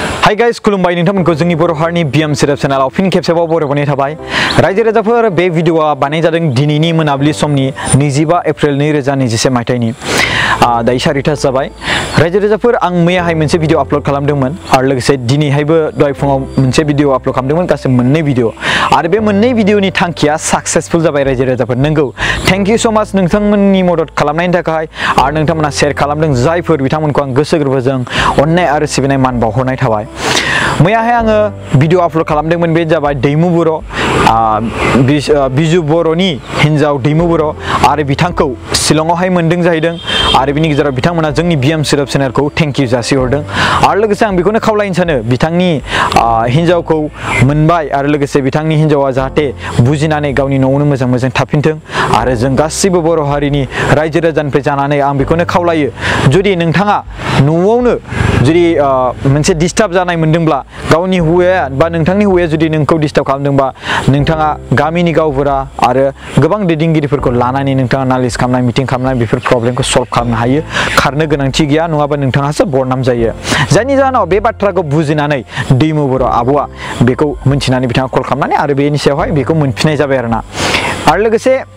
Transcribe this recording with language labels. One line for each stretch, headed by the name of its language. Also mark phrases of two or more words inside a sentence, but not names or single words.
Bodo: हाय गाइस खुलुमबाय नोंथांमोनखौ जोंनि बर' हारिनि बिएम सेरेप चेनेलाव फिन खेबसेबाव बरायनाय थाबाय रायजो राजाफोर बे भिडिअआ बानाय जादों दिनैनि मोनाबिलि समनि 25 एप्रिल 2021 मायथाइनि दायो 4:30 जाबाय रायजो राजाफोर आं मैयाहाय मोनसे
English: video upload
Bodo: खालामदोंमोन आरो लोगोसे दिनैहायबो दहाय फुङाव मोनसे
English: video upload
Bodo: खालामदोंमोन गासै मोननै भिडिअ आरो बे मोननै भिडिअनि थांखिया साक्सेसफुल जाबाय रायजो राजाफोर नंगौ
English: thank you so much
Bodo: नोंथांमोननि मदद खालामनायनि थाखाय आरो नोंथांमोना शेयार खालामदों जायफोर बिथांमोनखौ आं गोसो गोरबोजों अननाय आरो सिबिनाय मान बावहरनाय थाबाय मैयाहाय आङो भिडिअ आपल'ड खालामदोंमोन बे जाबाय दैमु बर' बिजु बर'नि हिन्जाव दैमु बर' आरो बिथांखौ शिलंआवहाय मोनदों जाहैदों आरो बिनि गेजेराव बिथांमोना जोंनि बिएम सेरेप चेनेलखौ
English: thank you
Bodo: जासिहरदों आरो लोगोसे आं बेखौनो खावलायनो सानो बिथांनि हिन्जावखौ मोनबाय आरो लोगोसे बिथांनि हिन्जावा जाहाथे बुजिनानै गावनि न'आवनो मोजां मोजां थाफिनथों आरो जों गासिबो बर' हारिनि रायजो राजानिफ्राय जानानै आं बेखौनो खावलायो जुदि नोंथाङा न'आवनो जुदि मोनसे डिस्टार्ब जानाय मोनदोंब्ला गावनि हौवाया बा नोंथांनि हौवाया जुदि नोंखौ डिस्टार्ब खालामदोंबा नोंथाङा गामिनि गावबुरा आरो गोबां दैदेनगिरिफोरखौ लानानै नोंथाङा नालिस खालामनाय मिटिं खालामनाय बेफोर प्रब्लेमखौ सल्भ खालामनो हायो खारनो गोनांथि गैया नङाबा नोंथाङासो बरनाम जायो जायनि जाहोनाव बे बाथ्राखौ बुजिनानै दैमु बर' आब'आ बेखौ मिन्थिनानै बिथाङा कल खालामनानै आरो बेनि सायावहाय बेखौ मोनफिननाय जाबाय आरोना आरो लोगोसे